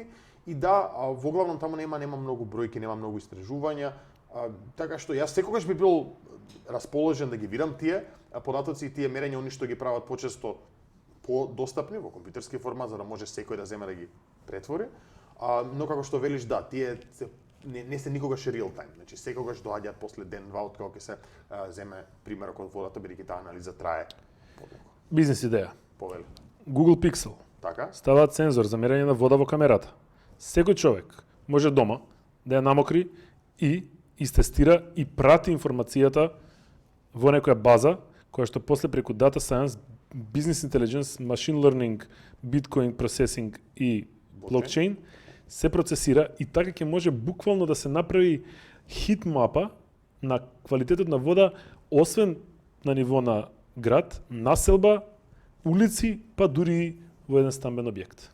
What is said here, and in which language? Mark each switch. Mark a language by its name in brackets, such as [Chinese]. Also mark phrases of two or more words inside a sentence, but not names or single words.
[Macedonian] И да, во главном таму нема многу бројки, нема многу истражувања. Така што јас секогаш би бил расположен да ги видам тие податоци и тие мерења, они што ги прават почесто подостапни во компјутерски формат, за да може секој да земе да ги претвори. Но како што велиш, да, тие не се никогаш [English] real time. [Macedonian] Значи секогаш доаѓаат после ден-два од кога ќе се земе примерок од водата, бидејќи таа анализа трае подолго. Бизнес идеја. Повели. Google Pixel. Така? Ставаат сензор за мерење на вода во камерата. Секој човек може дома да ја намокри и истестира и прати информацијата во некоја база, која што после преку [English] Data Science, Business Intelligence, Machine Learning, Bitcoin Processing [Macedonian] и Blockchain се процесира и така ќе може буквално да се направи хит мапа на квалитетот на вода, освен на ниво на град, населба, улици, па дури во еден стамбен објект.